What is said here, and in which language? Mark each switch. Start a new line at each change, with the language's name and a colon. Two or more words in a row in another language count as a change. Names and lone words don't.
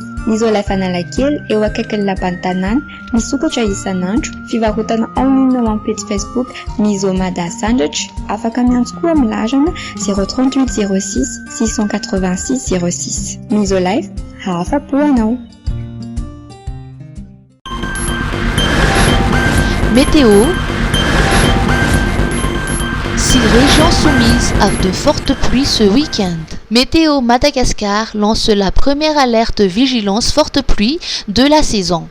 Malagasy: Ny Isolife Analakely eo akaikin'ny lapan'ny tanàna, misokatra isan'andro, fivarotana
French: en ligne
Malagasy: amin'ny page Facebook Misomada Sandwich, afaka miantso koa amin'ny larana 038 06 686 06. Isolife, afa-po anao.
French: Météo. 6 régions soumises à de fortes pluies ce week-end. Météo Madagascar lance la première alerte vigilance forte pluie de la saison.